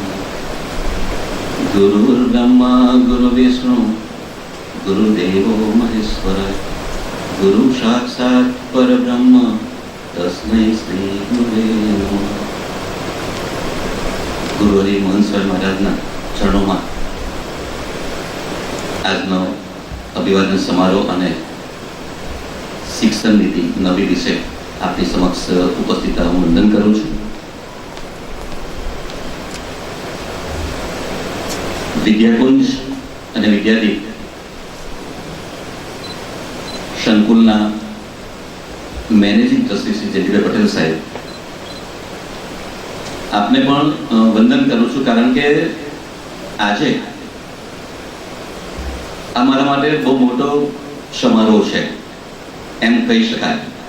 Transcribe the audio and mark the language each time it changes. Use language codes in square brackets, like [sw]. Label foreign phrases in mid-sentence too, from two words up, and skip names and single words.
[sa] गुरुर्ब्रह्मा गुरुर्विष्णु गुरुदेवो महेश्वर गुरु साक्षात् परब्रह्म तस्मै श्री गुरुवे नमः। [gu] गुरु हरि मोहन स्वामी મહારાજના ચરણો આજનો અભિવાદન સમારોહ અને શિક્ષણ નીતિ નવી વિશે આપની સમક્ષ ઉપસ્થિત હું વંદન કરું છું. વિદ્યાકુંજ અને વિદ્યાદીપ સંકુલના [en] managing trustee [gu] શ્રી જયદીપ પટેલ સાહેબ, આપને પણ વંદન કરું છું, કારણ કે આજે અમારા માટે બહુ મોટો સમારોહ છે એમ કહી શકાય.